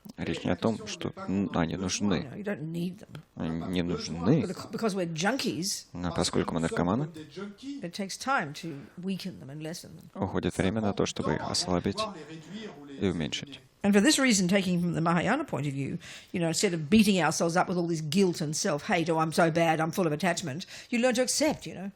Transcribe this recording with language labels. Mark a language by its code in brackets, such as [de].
[ru] Речь не о том, что они нужны. [en] You don't need them. [ru] Они не нужны. [en] Because we're junkies, [ru] Но поскольку мы наркоманы, [en] it takes time to weaken them and lessen them. [ru] уходит время на то, чтобы их ослабить и уменьшить. [en] And for this reason, taking from the Mahayana point of view, instead of beating ourselves up with all this guilt and self-hate, oh, I'm so bad, I'm full of attachment, you learn to accept,